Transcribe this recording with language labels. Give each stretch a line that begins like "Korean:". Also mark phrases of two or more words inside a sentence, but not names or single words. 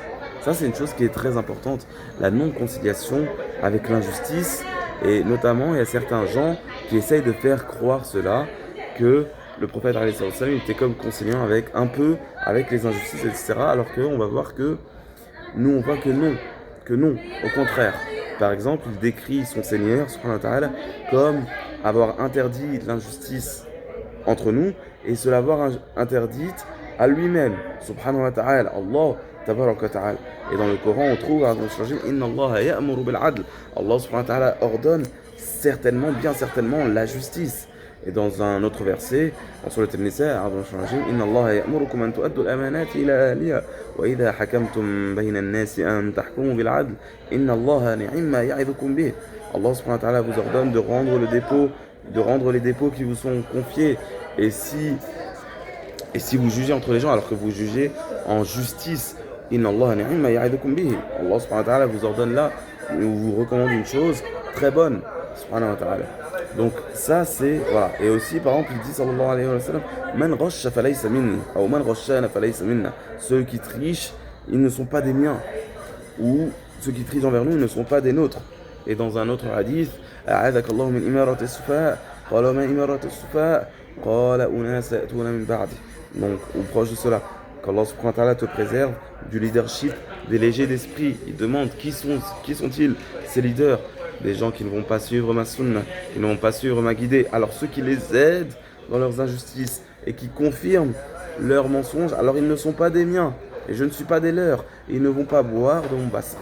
French: Ça, c'est une chose qui est très importante, la non-conciliation avec l'injustice, et notamment, il y a certains gens qui essayent de faire croire cela, que le prophète
Arabic: عليه السلام
French: était comme conciliant avec un peu avec les injustices, etc., alors qu'on va voir que nous, on voit que non, au contraire. Par exemple, il décrit son Seigneur,
Arabic: سبحانه وتعالى,
French: comme avoir interdit l'injustice entre nous et se l'avoir interdite à lui-même,
Arabic: سبحانه وتعالى الله تبارك وتعالى.
French: Et dans le Coran, on trouve,
Arabic: إن الله يأمر بالعدل. الله سبحانه وتعالى,
French: ordonne certainement, bien certainement, la justice. Et dans un autre verset, en surat al-Nisa,
Arabic: إن الله يأمركم أن تؤدوا الأمانات إلى أهلها وإذا حكمتم بين الناس أن تحكموا بالعدل إن الله نعما يعظكم به.
French: Allah
Arabic: سبحانه وتعالى
French: vous ordonne de rendre les dépôts qui vous sont confiés, et si vous jugez entre les gens alors que vous jugez en justice,
Arabic: إن الله نعما يعظكم به.
French: Allah
Arabic: سبحانه وتعالى
French: vous ordonne là, vous recommande une chose très bonne,
Arabic: سبحانه وتعالى.
French: Donc ça c'est, voilà. Et aussi par exemple il dit
Arabic: صلى الله عليه وسلم, من غش فليس مني,
French: ou
Arabic: من غشنا فليس منا.
French: Ceux qui trichent, ils ne sont pas des miens, ou ceux qui trichent envers nous, ils ne sont pas des nôtres. Et dans un autre hadith,
Arabic: أعاذك الله من إمارة السفهاء قال ما إمارة السفهاء قال أناس يأتون من بعدي.
French: Donc ou proche de cela, qu'Allah
Arabic: سبحانه وتعالى
French: te préserve du leadership des légers d'esprit. Il demande qui sont-ils ces leaders? Des gens qui ne vont pas suivre ma sunna, qui ne vont pas suivre ma guidée. Alors ceux qui les aident dans leurs injustices et qui confirment leurs mensonges, alors ils ne sont pas des miens et je ne suis pas des leurs, et ils ne vont pas boire de mon bassin.